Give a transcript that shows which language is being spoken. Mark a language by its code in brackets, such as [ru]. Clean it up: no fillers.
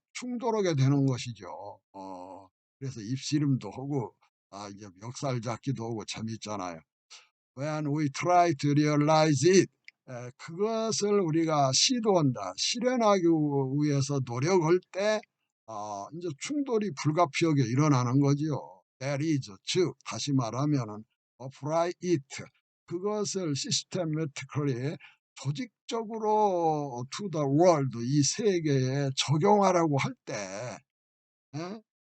[ko] 충돌하게 되는 것이죠. 그래서 입씨름도 하고 이제 멱살 잡기도 하고 재밌잖아요. [en] When we try to realize it, [ko] 그것을 우리가 시도한다, 실현하기 위해서 노력할 때 이제 충돌이 불가피하게 일어나는 거지요. [en] That is, [ko] 즉 다시 말하면은 [en] apply it, [ko] 그것을 [en] systematically [ko] 조직적으로 [en] to the world, [ko] 이 세계에 적용하라고 할 때, 예?